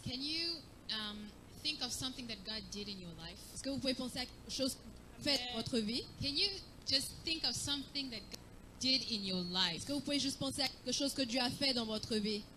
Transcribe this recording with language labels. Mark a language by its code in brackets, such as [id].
[en] Can you think of something that God did in your life? [fr] Est-ce que vous pouvez penser à quelque chose que fait dans votre vie? [en] Can you just think of something that God did in your life [fr] Est-ce que vous pouvez juste penser à quelque chose que Dieu a fait dans votre vie?